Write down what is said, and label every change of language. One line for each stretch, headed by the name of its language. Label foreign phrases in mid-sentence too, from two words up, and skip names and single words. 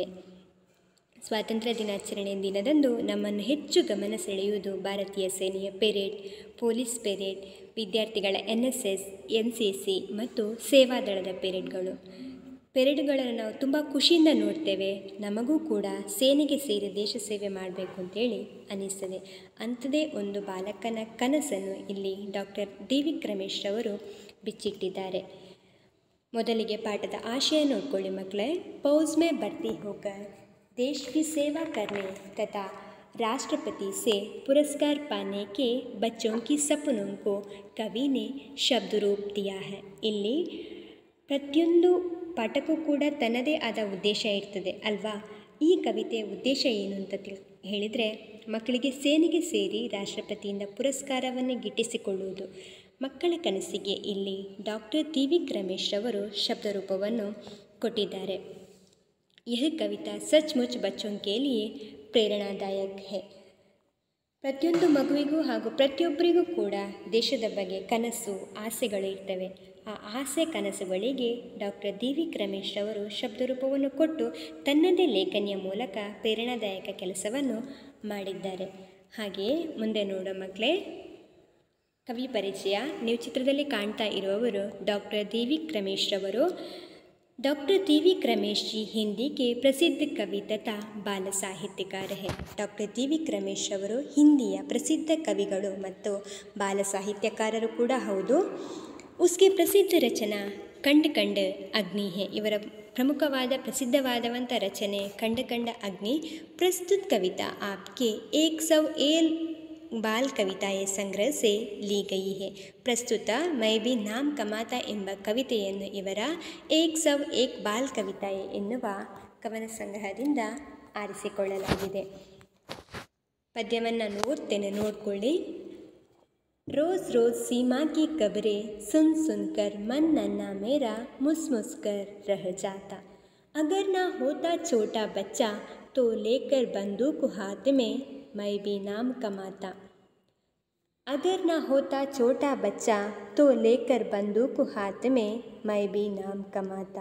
Kannada: ಸ್ವಾತಂತ್ರ್ಯ ದಿನಾಚರಣೆ ದಿನದಂದು ನಮ್ಮನ್ನು ಹೆಚ್ಚು ಗಮನ ಸೆಳೆಯುವುದು ಭಾರತೀಯ ಸೇನೆಯ ಪೆರೇಡ್, ಪೊಲೀಸ್ ಪೆರೇಡ್, ವಿದ್ಯಾರ್ಥಿಗಳ NSS, NCC ಮತ್ತು ಸೇವಾದಳದ ಪೆರೇಡ್ಗಳನ್ನು ನಾವು ತುಂಬ ಖುಷಿಯಿಂದ ನೋಡ್ತೇವೆ. ನಮಗೂ ಕೂಡ ಸೇನೆಗೆ ಸೇರಿ ದೇಶ ಸೇವೆ ಮಾಡಬೇಕು ಅಂತೇಳಿ ಅನ್ನಿಸ್ತದೆ. ಅಂಥದ್ದೇ ಒಂದು ಬಾಲಕನ ಕನಸನ್ನು ಇಲ್ಲಿ ಡಾಕ್ಟರ್ ಡಿ.ವಿ. ರಮೇಶ್ ಅವರು ಬಿಚ್ಚಿಟ್ಟಿದ್ದಾರೆ. ಮೊದಲಿಗೆ ಪಾಠದ ಆಶಯ ನೋಡ್ಕೊಳ್ಳಿ ಮಕ್ಕಳೇ.
Hindi: फौज में भर्ती होकर देश की सेवा करने तथा राष्ट्रपति से पुरस्कार पाने के बच्चों की सपनों को कवि ने शब्द रूप दिया है.
Kannada: ಇಲ್ಲಿ ಪ್ರತಿಯೊಂದು ಪಾಠಕ್ಕೂ ಕೂಡ ತನ್ನದೇ ಆದ ಉದ್ದೇಶ ಇರ್ತದೆ ಅಲ್ವಾ. ಈ ಕವಿತೆಯ ಉದ್ದೇಶ ಏನು ಅಂತ ಹೇಳಿದರೆ, ಮಕ್ಕಳಿಗೆ ಸೇನೆಗೆ ಸೇರಿ ರಾಷ್ಟ್ರಪತಿಯಿಂದ ಪುರಸ್ಕಾರವನ್ನು ಗಿಟ್ಟಿಸಿಕೊಳ್ಳುವುದು. ಮಕ್ಕಳ ಕನಸಿಗೆ ಇಲ್ಲಿ ಡಾಕ್ಟರ್ ಡಿ.ವಿ. ರಮೇಶ್ ಅವರು ಶಬ್ದರೂಪವನ್ನು ಕೊಟ್ಟಿದ್ದಾರೆ.
Hindi: यह कविता सचमुच बच्चों के लिए प्रेरणादायक है.
Kannada: ಪ್ರತಿಯೊಂದು ಮಗುವಿಗೂ ಹಾಗೂ ಪ್ರತಿಯೊಬ್ಬರಿಗೂ ಕೂಡ ದೇಶದ ಬಗ್ಗೆ ಕನಸು, ಆಸೆಗಳು ಇರ್ತವೆ. ಆ ಆಸೆ ಕನಸುಗಳಿಗೆ ಡಾಕ್ಟರ್ ಡಿ.ವಿ. ರಮೇಶ್ ಅವರು ಶಬ್ದರೂಪವನ್ನು ಕೊಟ್ಟು ತನ್ನದೇ ಲೇಖನಿಯ ಮೂಲಕ ಪ್ರೇರಣಾದಾಯಕ ಕೆಲಸವನ್ನು ಮಾಡಿದ್ದಾರೆ. ಹಾಗೆಯೇ ಮುಂದೆ ನೋಡೋ ಮಕ್ಕಳೇ, ಕವಿ ಪರಿಚಯ. ನೀವು ಚಿತ್ರದಲ್ಲಿ ಕಾಣ್ತಾ ಇರುವವರು ಡಾಕ್ಟರ್ ಡಿ.ವಿ. ರಮೇಶ್ ಅವರು.
Hindi: डॉक्टर डी.वी. रमेश जी हिंदी के प्रसिद्ध कवि तथा बाल साहित्यकार है.
Kannada: डॉक्टर डी.वी. रमेश ಅವರು ಹಿಂದಿಯ ಪ್ರಸಿದ್ಧ ಕವಿಗಳು ಮತ್ತು ಬಾಲ ಸಾಹಿತ್ಯಕಾರರು ಕೂಡ ಹೌದು.
Hindi: उसकी प्रसिद्ध रचना ಕಂಡ ಅಗ್ನಿ है.
Kannada: ಇವರ ಪ್ರಮುಖವಾದ ಪ್ರಸಿದ್ಧವಾದಂಥ ರಚನೆ ಕಂಡ ಅಗ್ನಿ.
Hindi: प्रस्तुत कविता आपके 101 बाल कविताये संग्रह से लि गयि है.
Kannada: ಪ್ರಸ್ತುತ ಮೈ ಬಿ ನಾಮ್ ಕಮಾತಾ ಎಂಬ ಕವಿತೆಯನ್ನು ಇವರ 101 ಬಾಲ್ ಕವಿತಾಯೇ ಎನ್ನುವ ಕವನ ಸಂಗ್ರಹದಿಂದ ಆರಿಸಿಕೊಳ್ಳಲಾಗಿದೆ. ಪದ್ಯವನ್ನು ನೋಡ್ಕೊಳ್ಳಿ.
Hindi: रोज़ रोज़ सीमा की खबरें सुन कर मन नन्हा मेरा मुस कर रह जाता. अगर ना होता छोटा बच्चा तो लेकर बंदूक हाथ में मैं भी नाम कमाता. अगर ना होता छोटा बच्चा तो लेकर बंदूक हाथ में मैं भी नाम कमाता.